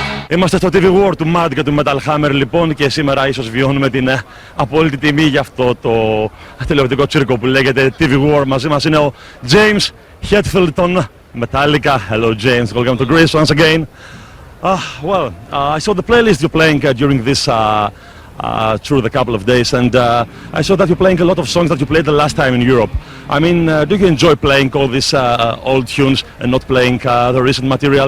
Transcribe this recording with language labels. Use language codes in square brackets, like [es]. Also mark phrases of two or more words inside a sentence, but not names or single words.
[el] Είμαστε στο TV World του Mad και του Metal Hammer λοιπόν και σήμερα ίσως βιώνουμε την απόλυτη τιμή για αυτό το τηλεοπτικό τσίρκο που λέγεται TV World. Μαζί μας είναι ο James Hetfield των Metallica. [en] Hello James, welcome to Greece once again. I saw the playlist you're playing during this through the couple of days, and I saw that you're playing a lot of songs that you played the last time in Europe. I mean, do you enjoy playing all these old tunes and not playing the recent material?